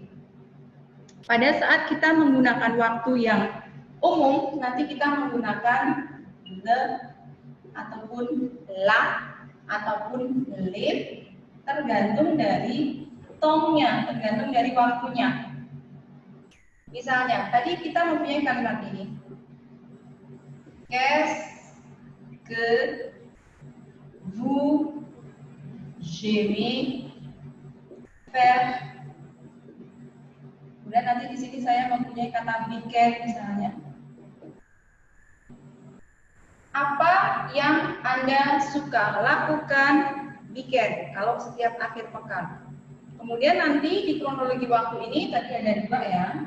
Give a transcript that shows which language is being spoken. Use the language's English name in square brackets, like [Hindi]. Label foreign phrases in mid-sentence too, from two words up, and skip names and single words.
[Indonesian] Pada saat kita menggunakan waktu yang umum, nanti kita menggunakan le ataupun la ataupun le, tergantung dari tongnya, tergantung dari waktunya. Misalnya, tadi kita mempunyai kalimat ini. [French] Qu'est-ce que vous aimez faire? [Indonesian] Kemudian nanti di sini saya mempunyai kata weekend misalnya. apa yang Anda suka lakukan weekend kalau setiap akhir pekan. Kemudian nanti di kronologi waktu ini tadi ada 2 ya.